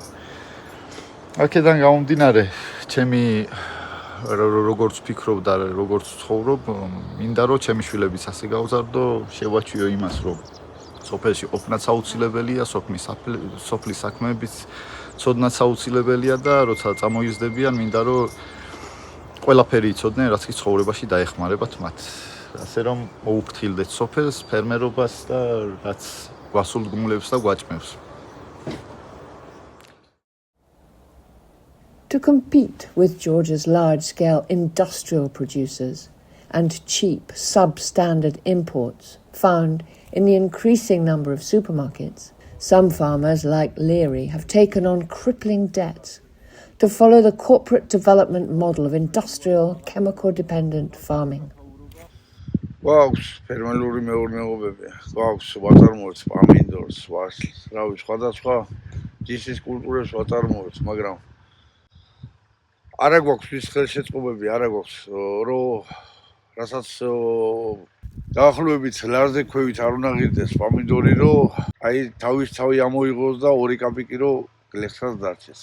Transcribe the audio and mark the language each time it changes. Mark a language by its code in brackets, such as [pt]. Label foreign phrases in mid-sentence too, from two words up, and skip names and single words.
[ka] აქედან გამომდინარე, ჩემი როგორც ვფიქრობ და როგორც ვცხოვრობ, მინდა რომ ჩემი შვილებიც ასე გავზარდო, შევაჩვიო იმას, რომ სოფელში ყოფნაც აუცილებელია, სოფლის საქმეებიც ცოდნაც აუცილებელია და როცა წამოიზრდებიან, მინდა რომ ყველაფერი იცოდნენ, რაც კი ცხოვრებაში დაეხმარებათ მათ. ასე რომ მოუფრთხილდეთ სოფელს, ფერმერობას და რაც გვასულგმულებს და გვაჭმევს. [en] To compete with Georgia's large-scale industrial producers and cheap, substandard imports found in the increasing number of supermarkets, some farmers like Leary have taken on crippling debts to follow the corporate development model of industrial, chemical-dependent farming. [ka] გვაქვს ფერმერული მეურნეობები, გვაქვს ვაწარმოებს პამინდორს, ვაშლს, რავი, სხვადასხვა ჯიშის კულტურებს ვაწარმოებს, მაგრამ არა გვაქვს ის ხელშეწყობები, არა გვაქვს, რომ რასაც დაახლოებით ლარზე ქვევით არ უნდა ღირდეს პამინდორი, რომ აი თავი ამოიღოს და 2 კაპიკი რომ გლეხსაც დარჩეს.